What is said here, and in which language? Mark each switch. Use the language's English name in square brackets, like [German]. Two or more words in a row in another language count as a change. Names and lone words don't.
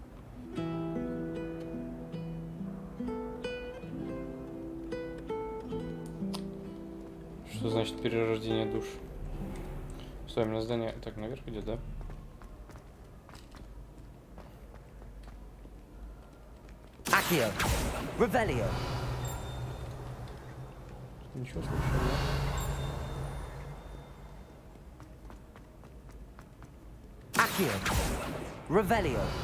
[Russian] Что значит перерождение душ? Стой, у меня здание... Так, наверх идет, да? Accio. Revelio. Ничего случайного. Accio. Revelio.